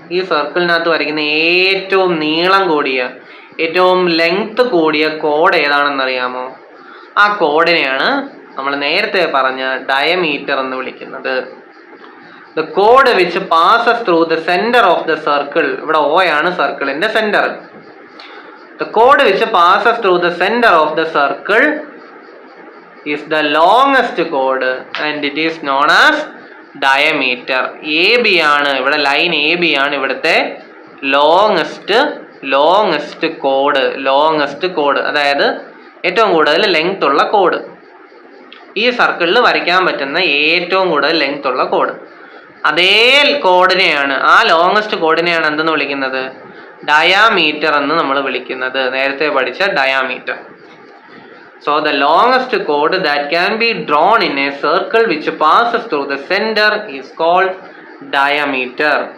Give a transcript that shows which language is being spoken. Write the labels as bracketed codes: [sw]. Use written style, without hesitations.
[ml] ഈ സർക്കിളിനകത്ത് വരയ്ക്കുന്ന ഏറ്റവും നീളം കൂടിയ, ഏറ്റവും ലെങ്ത് കൂടിയ കോഡ് ഏതാണെന്നറിയാമോ? ആ കോഡിനെയാണ് നമ്മൾ നേരത്തെ പറഞ്ഞ ഡയമീറ്റർ എന്ന് വിളിക്കുന്നത്. [en] The code which passes through the center of the circle. [ml] ഇവിടെ O ആണ് സർക്കിളിന്റെ centre. [en] The code which passes through the center of the circle is the longest code and it is known as diameter. [ml] AB ആണ് ഇവിടെ, line AB ആണ് ഇവിടുത്തെ longest code. അതായത് ഏറ്റവും കൂടുതൽ ലെങ്ത് ഉള്ള കോഡ്. ഈ സർക്കിളിൽ വരയ്ക്കാൻ പറ്റുന്ന ഏറ്റവും കൂടുതൽ ലെങ്ത് ഉള്ള കോഡ്. അതേ കോഡിനെയാണ്, ആ ലോങ്ങസ്റ്റ് കോഡിനെയാണ് എന്തെന്ന് വിളിക്കുന്നത്? ഡയാമീറ്റർ എന്ന് നമ്മൾ വിളിക്കുന്നത്. നേരത്തെ പഠിച്ച diameter. [en] So the longest chord that can be drawn in a circle which passes through the center is called diameter.